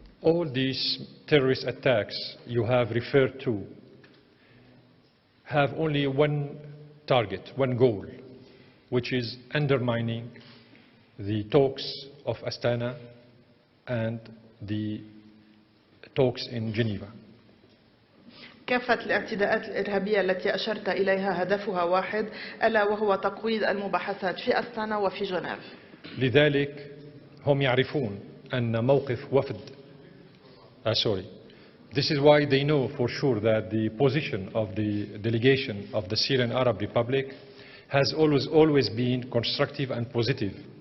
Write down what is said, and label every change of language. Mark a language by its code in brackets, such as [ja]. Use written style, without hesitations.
[en] All these terrorist attacks you have referred to have only one target, one goal, which is undermining the talks of Astana and the talks in Geneva. [ar] كافة الاعتداءات الإرهابية التي أشرت إليها هدفها واحد، ألا وهو تقويض المباحثات في أستانا وفي جنيف. لذلك هم يعرفون أن موقف وفد [en] This is why they know for sure that the position of the delegation of the Syrian Arab Republic has always been constructive and positive.